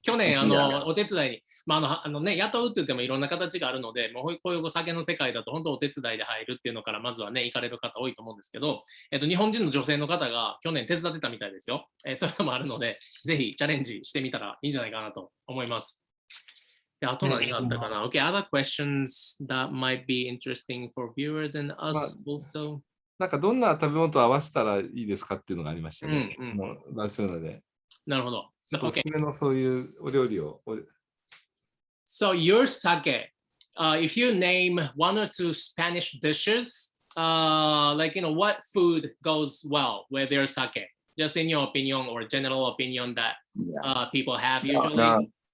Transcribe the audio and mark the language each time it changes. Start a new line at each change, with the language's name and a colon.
Japanese: 去年、お手伝いに、雇うって言ってもいろんな形があるので、もうこういうお酒の世界だと、本当お手伝いで入るっていうのから、まずはね、行かれる方多いと思うんですけど、日本人の女性の方が去年手伝ってたみたいですよ。そういうのもあるので、ぜひチャレンジしてみたらいいんじゃないかなと思います。あと何があったかな？
English: Okay, other questions that might be interesting for viewers and us also.
Japanese: なんかどんな食べ物と合わせたらいいですかっていうのがありましたね。バルセロナで。なるほど。ちょっとおすすめのそういうお料理を。
English: So your sake, if you name one or two Spanish dishes, like, what food goes well with their sake? Just in your opinion or general opinion that people have usually.